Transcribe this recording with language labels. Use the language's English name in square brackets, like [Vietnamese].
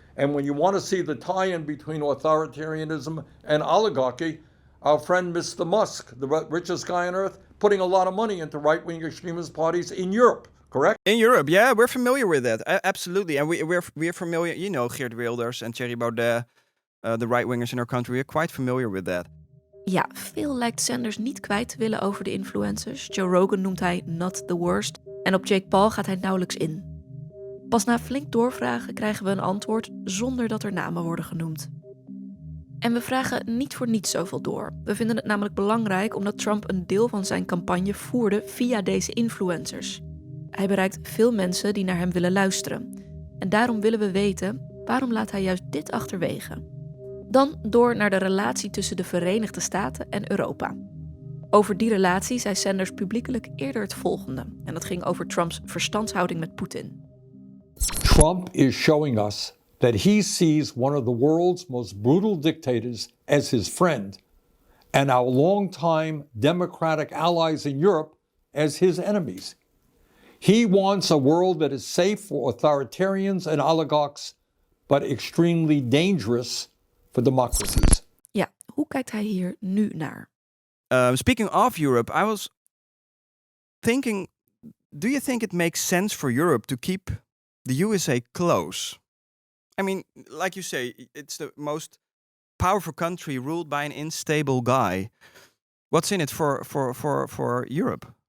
[English] And when you want to see the tie-in between authoritarianism and oligarchy, our friend Mr. Musk, the richest guy on earth, putting a lot of money into right-wing extremist parties in Europe, correct? In Europe, yeah, we're familiar with that. Absolutely. And we're familiar, Geert Wilders and Thierry Baudet, the right-wingers in our country, we're quite familiar with that. [Dutch] Ja, veel lijkt Sanders niet kwijt te willen over de influencers. Joe Rogan noemt hij [English] not the worst. [Dutch] En op Jake Paul gaat hij nauwelijks in. Pas na flink doorvragen krijgen we een antwoord zonder dat er namen worden genoemd. En we vragen niet voor niets zoveel door. We vinden het namelijk belangrijk omdat Trump een deel van zijn campagne voerde via deze influencers. Hij bereikt veel mensen die naar hem willen luisteren. En daarom willen we weten, waarom laat hij juist dit achterwege? Dan door naar de relatie tussen de Verenigde Staten en Europa. Over die relatie zei Sanders publiekelijk eerder het volgende. En dat ging over Trumps verstandshouding met Poetin. [English] Trump is showing us that he sees one of the world's most brutal dictators as his friend, and our longtime democratic allies in Europe as his enemies. He wants a world that is safe for authoritarians and oligarchs, but extremely dangerous for democracies. [Dutch] Ja, hoe kijkt hij hier nu naar? [English] Speaking of Europe, I was thinking, do you think it makes sense for Europe to keep the USA close? I mean, like you say, it's the most powerful country ruled by an unstable guy. What's in it for Europe?